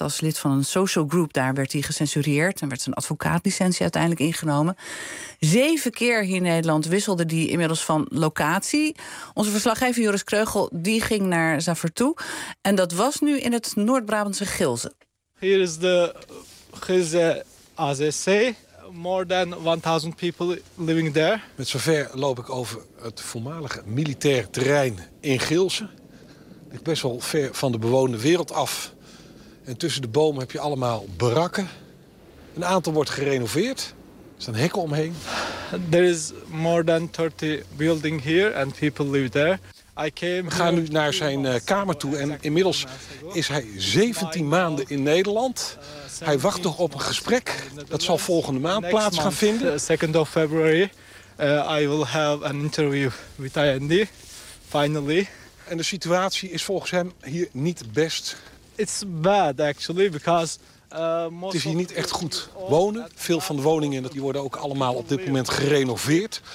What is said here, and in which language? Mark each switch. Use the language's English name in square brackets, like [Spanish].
[Dutch] Als lid van een social group daar werd hij gecensureerd en werd zijn advocaatlicentie uiteindelijk ingenomen. 7 keer hier in Nederland wisselde die inmiddels van locatie. Onze verslaggever Joris Kreugel die ging naar Zafer toe. En dat was nu in het Noord-Brabantse Gilze. Hier is de Gilze AZC. [English] More than 1000 people living there. [Dutch] Met zover loop ik over het voormalige militair terrein in Gilze. Ik best wel ver van de bewoonde wereld af. En tussen de bomen heb je allemaal barakken. Een aantal wordt gerenoveerd. Er staan hekken omheen. [English] There is more than 30 building here and people live there. [Dutch] We gaan nu naar zijn kamer toe en inmiddels is hij 17 maanden in Nederland. Hij wacht nog op een gesprek. Dat zal volgende maand plaats gaan vinden. [English] 2nd of February, I will have an interview with IND, finally. [Dutch] En de situatie is volgens hem hier niet best. [English] It's bad actually, because... [Dutch] Het is hier niet echt goed wonen. Veel van de woningen die worden ook allemaal op dit moment gerenoveerd.